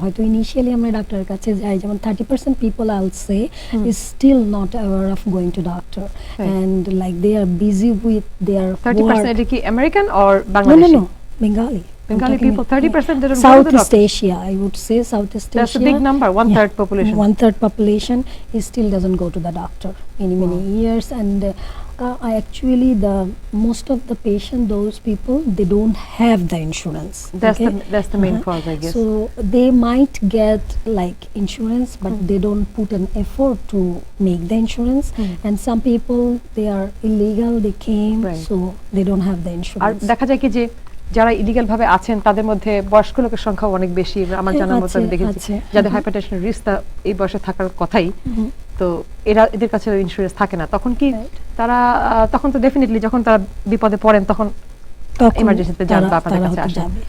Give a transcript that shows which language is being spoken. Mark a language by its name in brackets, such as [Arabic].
[Bangla] হয়তো ইনিশিয়ালি আমরা ডাক্তারের কাছে যাই, যেমন [English] 30% people I will say is still not aware of going to doctor and like they are busy with their [Bangla] 30% এটা কি American or Bangladeshi? [English] No, Bengali people, 30% they don't Southeast Asia, I would say Southeast Asia. That's a big number, one-third population. One-third population is still doesn't go to the doctor many years, and I actually most of the patient, those people, they don't have the insurance. That's the main cause, I guess. So they might get like insurance, but they don't put an effort to make the insurance. And some people, they are illegal, they came, so they don't have the insurance. [Bangla] আর দেখা যায় কি যে যারা illegal ভাবে আছেন তাদের মধ্যে বয়স্ক লোকের সংখ্যা অনেক বেশি। আমার জানার মতো আমি দেখেছি যাদের হাইপারটেনশনের রিস্কটা এই বয়সে থাকার কথাই, তো এদের কাছে ইন্স্যুরেন্স থাকে না। তখন কি তারা তখন তো ডেফিনেটলি যখন তারা বিপদে পড়েন তখন ইমার্জেন্সিতে যান বা আপনাদের কাছে আসেন।